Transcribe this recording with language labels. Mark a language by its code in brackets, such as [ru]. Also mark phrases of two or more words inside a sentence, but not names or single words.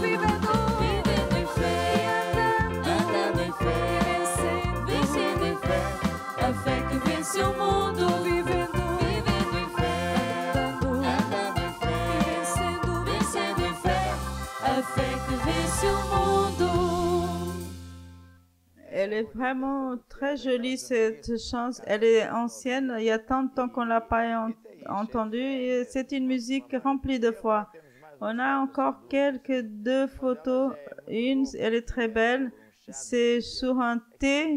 [pt] Vivendo em fé, andando em fé, vencendo em fé, a fé que vence o mundo. Vivendo em fé, andando em fé e vencendo em fé, a fé que vence o mundo. [fr] Elle est vraiment très jolie, cette chanson. Elle est ancienne. Il y a tant de temps qu'on l'a pas entendue. Et c'est une musique remplie de foi. On a encore deux photos. Une, elle est très belle. C'est sur un thé.